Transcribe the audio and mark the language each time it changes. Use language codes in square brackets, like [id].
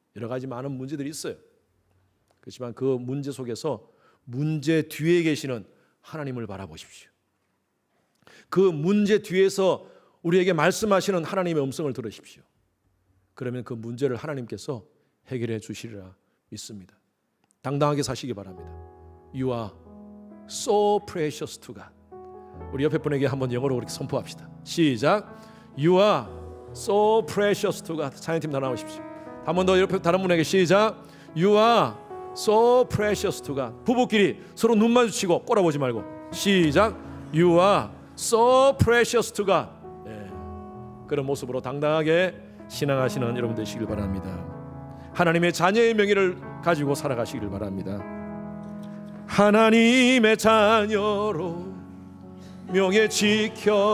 [ko] 여러 가지 많은 문제들이 있어요. 그렇지만 그 문제 속에서 문제 뒤에 계시는 하나님을 바라보십시오. 그 문제 뒤에서 우리에게 말씀하시는 하나님의 음성을 들으십시오. 그러면 그 문제를 하나님께서 해결해 주시리라 믿습니다. 당당하게 사시기 바랍니다. [en] You are so precious to God. [ko] 우리 옆에 분에게 한번 영어로 그렇게 선포합시다. 시작. [en] You are so precious to God. [ko] 찬양팀 다 나오십시오. 한 번 더 옆에 다른 분에게 시작. [en] You are so precious to God. [ko] 부부끼리 서로 눈 마주치고 꼬라보지 말고 시작. [en] You are so precious to God. [ko] 그런 모습으로 당당하게 신앙하시는 여러분 되시길 바랍니다. 하나님의 자녀의 명예를 가지고 살아가시길 바랍니다. 하나님의 자녀로 명예 지켜